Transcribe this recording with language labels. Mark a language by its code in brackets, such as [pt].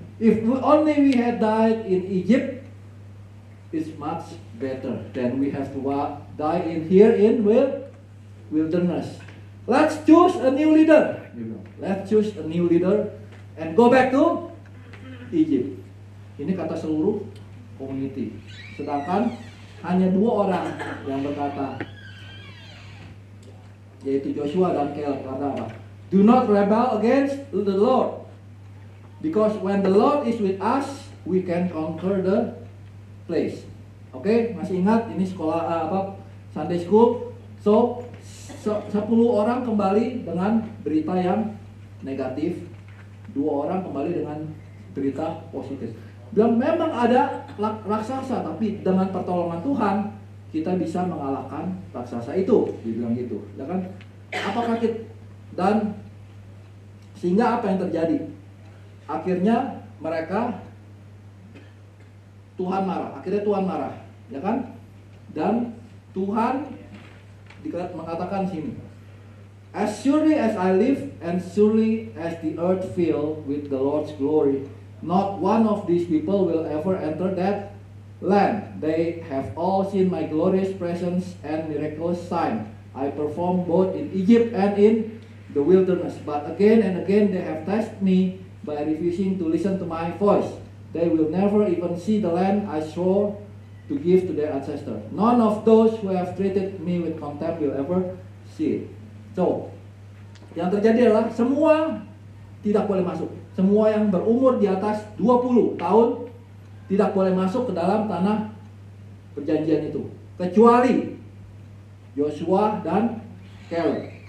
[en] If only we had died in Egypt, it's much better than we have to die in here in wilderness. Let's choose a new leader. Let's choose a new leader and go back to Egypt. [id] Ini kata seluruh community. Sedangkan hanya 2 orang yang berkata, yaitu Joshua dan Caleb, kata apa? [en] Do not rebel against the Lord, because when the Lord is with us, we can conquer the place. [id] Oke, masih ingat ini sekolah Sunday school. So 10 orang kembali dengan berita yang negatif, 2 orang kembali dengan berita positif. Bilang memang ada raksasa, tapi dengan pertolongan Tuhan kita bisa mengalahkan raksasa itu. Dibilang gitu, ya kan? Apakah kita dan sehingga apa yang terjadi? Akhirnya mereka Tuhan marah, ya kan? Dan Tuhan mengatakan sini, [en] as surely as I live and surely as the earth filled with the Lord's glory, not one of these people will ever enter that land. They have all seen my glorious presence and miraculous sign I perform both in Egypt and in the wilderness. But again and again they have tested me by refusing to listen to my voice. They will never even see the land I swore to give to their ancestors. None of those who have treated me with contempt will ever see it. [id] So, yang terjadi adalah semua tidak boleh masuk. Semua yang berumur di atas 20 tahun tidak boleh masuk ke dalam tanah perjanjian itu. Kecuali Joshua dan Caleb.